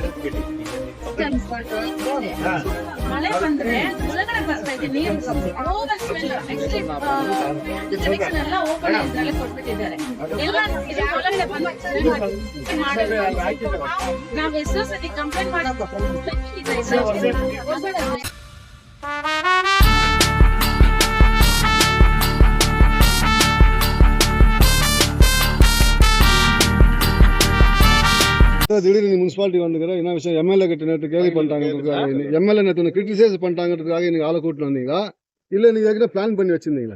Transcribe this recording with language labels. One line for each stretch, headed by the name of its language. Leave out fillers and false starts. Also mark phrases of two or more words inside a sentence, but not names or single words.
Kannada: ಮಳೆ ಬಂದ್ರೆ ಒಳಗಡೆ ಬರ್ತಾ ಇದೆ ನೀರು.
English: over smell.
Kannada: ಎಲ್ಲ ಓಪನ್ ಇದ್ರಲ್ಲೇ ಕೊಟ್ಬಿಟ್ಟಿದ್ದಾರೆ. ಎಲ್ಲ ಒಳಗಡೆ ಬಂದು ನಾವು ಎಷ್ಟೋ ಸತಿ ಕಂಪ್ಲೇಂಟ್ ಮಾಡಿ
Tamil: திடீர்னு முனிசிபாலிட்டி வந்துக்கிற என்ன விஷயம், எம்எல்ஏ கிட்ட நேற்று கேள்வி பண்ணிட்டாங்க, எம்எல்ஏ நேற்று கிரிட்டிசைஸ் பண்ணிட்டாங்கிறதுக்காக எனக்கு ஆளை கூப்பிட்டு வந்தீங்களா இல்லை நீங்கள் ஏற்கனவே பிளான் பண்ணி வச்சுருந்தீங்களா?